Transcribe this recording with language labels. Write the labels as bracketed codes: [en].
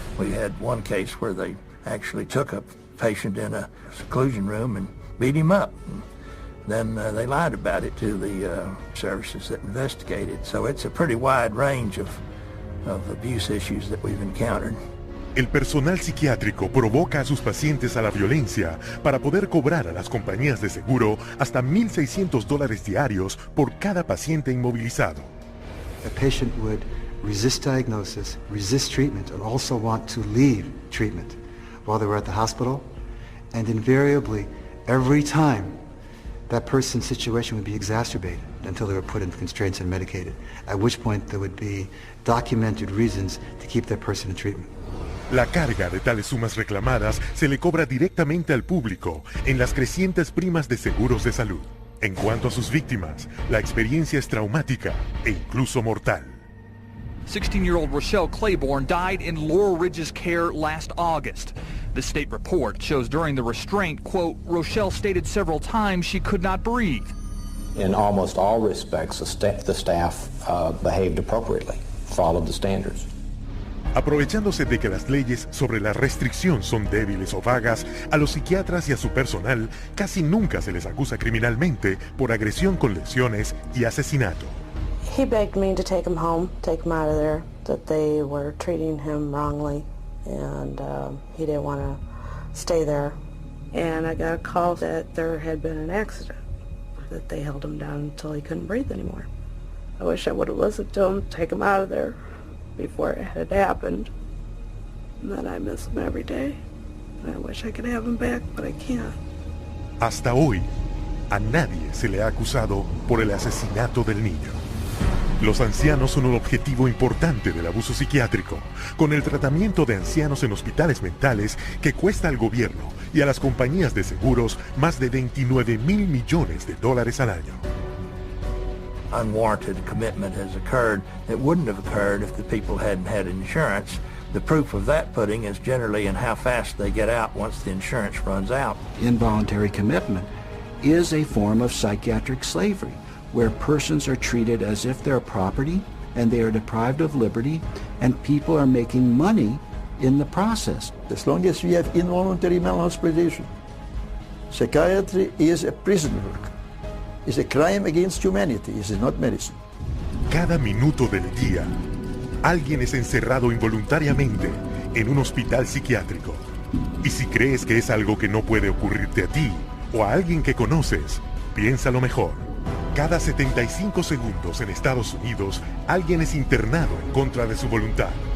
[en] We had one case where they actually took a patient in a seclusion room and beat him up. Then they lied about it to the services that investigated. So it's a pretty wide range of abuse issues that we've encountered. [es] El personal psiquiátrico provoca a sus pacientes a la violencia para poder cobrar a las compañías de seguro hasta $1,600 diarios por cada paciente inmovilizado. [en] A patient would resist diagnosis, resist treatment, and also want to leave treatment while they were at the hospital. And invariably, every time, that person's situation would be exacerbated until they were put in constraints and medicated, at which point there would be documented reasons to keep that person in treatment. [es] La carga de tales sumas reclamadas se le cobra directamente al público en las crecientes primas de seguros de salud. En cuanto a sus víctimas, la experiencia es traumática e incluso mortal. [en] 16-year-old Rochelle Claiborne died in Laurel Ridge's care last August. The state report shows during the restraint, quote, Rochelle stated several times she could not breathe. In almost all respects, the staff behaved appropriately, followed the standards. [es] Aprovechándose de que las leyes sobre la restricción son débiles o vagas, a los psiquiatras y a su personal casi nunca se les acusa criminalmente por agresión con lesiones y asesinato. [en] He begged me to take him home, take him out of there, that they were treating him wrongly, and he didn't want to stay there. And I got a call that there had been an accident, that they held him down until he couldn't breathe anymore. I wish I would have listened to him, take him out of there before it had happened. And then I miss him every day. And I wish I could have him back, but I can't. [es] Hasta hoy, a nadie se le ha acusado por el asesinato del niño. Los ancianos son un objetivo importante del abuso psiquiátrico, con el tratamiento de ancianos en hospitales mentales que cuesta al gobierno y a las compañías de seguros más de $29,000 millones al año. [en] Unwarranted commitment has occurred that wouldn't have occurred if the people hadn't had insurance. The proof of that pudding is generally in how fast they get out once the insurance runs out. Involuntary commitment is a form of psychiatric slavery, where persons are treated as if they're property and they are deprived of liberty, and people are making money in the process. As long as we have involuntary mental hospitalization, psychiatry is a prison work. It's a crime against humanity. It is not medicine. [es] Cada minuto del día, alguien es encerrado involuntariamente en un hospital psiquiátrico. Y si crees que es algo que no puede ocurrirte a ti o a alguien que conoces, piénsalo mejor. Cada 75 segundos en Estados Unidos, alguien es internado en contra de su voluntad.